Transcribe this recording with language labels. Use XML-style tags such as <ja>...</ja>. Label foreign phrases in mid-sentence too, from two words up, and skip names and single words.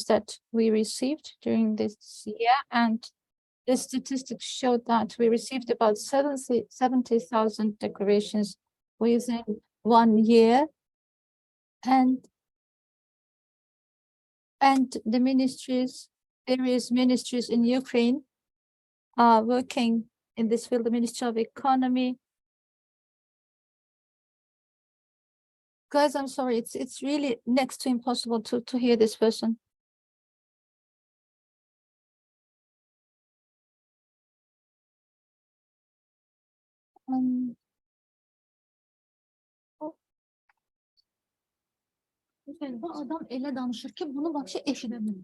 <en>that we received during this year, and the statistics showed that we received about 70,000 declarations within 1 year, and the various ministries in Ukraine are working in this field. The Ministry of Economy. Guys, I'm sorry, it's really next to impossible to hear this person.</en> <az>Bu adam elə danışır ki, bunu vəbşi eşidəmir.</az>